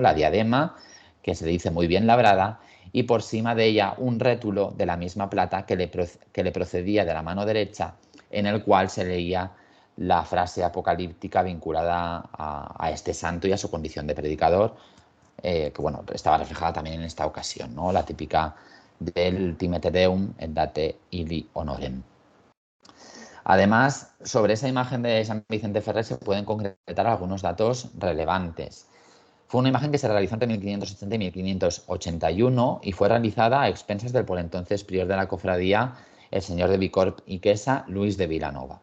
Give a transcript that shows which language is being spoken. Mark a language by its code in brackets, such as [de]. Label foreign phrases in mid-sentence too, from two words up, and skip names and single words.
[es] La diadema, que se dice muy bien labrada, y por cima de ella un rétulo de la misma plata que le procedía de la mano derecha, en el cual se leía la frase apocalíptica vinculada a este santo y a su condición de predicador, que bueno, estaba reflejada también en esta ocasión, ¿no? La típica del [la] Timete Deum et date illi honorem. [es] Además, sobre esa imagen de San Vicente Ferrer se pueden concretar algunos datos relevantes. Fue una imagen que se realizó entre 1580 y 1581 y fue realizada a expensas del por entonces prior de la cofradía, el señor de Bicorb y Quesa, Luis de Vilanova.